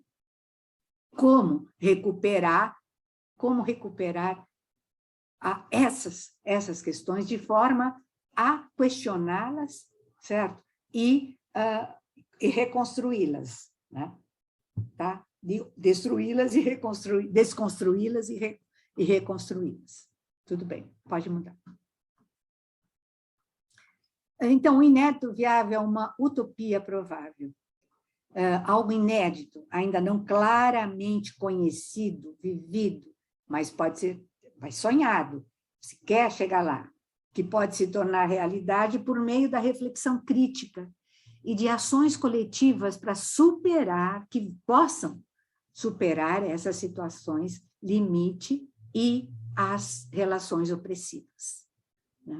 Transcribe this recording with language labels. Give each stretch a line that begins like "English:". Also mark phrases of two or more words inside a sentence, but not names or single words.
Portuguese: Como recuperar essas questões de forma a questioná-las, certo? E e reconstruí-las, né? Tá? Destruí-las e desconstruí-las e reconstruí-las. Tudo bem, pode mudar. Então, o inédito viável é uma utopia provável. Algo inédito, ainda não claramente conhecido, vivido, mas pode ser sonhado, se quer chegar lá, que pode se tornar realidade por meio da reflexão crítica e de ações coletivas para que possam superar essas situações limite e as relações opressivas, né?